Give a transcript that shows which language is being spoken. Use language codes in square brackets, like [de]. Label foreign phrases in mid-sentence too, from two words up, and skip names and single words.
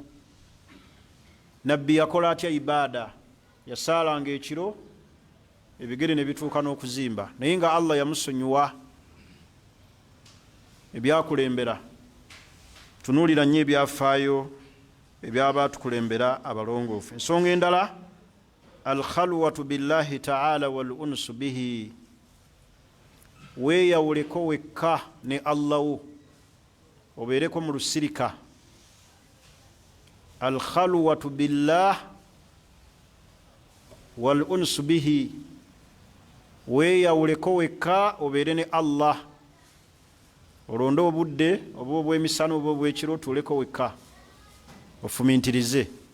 [lg] Nabbi yakola atya ibaada? Yasaalanga ekiro, ebigere ne bituuka n'okuzimba, naye nga Allah yamusonyiwa ebyakulembera. Tunuulira nnyo ebyafaayo ebyabaatukulembera abalongoofu. Ensonga endala, [ar] الخلوة بالله تعالى والأنس به, [lg] weeyawuleko wekka ne Allah wo obeereko mu lusirika. [ar] الخلوة بالله والأنس به, [lg] weeyawuleko wekka obeere ne Allah, olonde obudde oba obw'emisana oba obw'ekiro otuuleko wekka ofumintirize.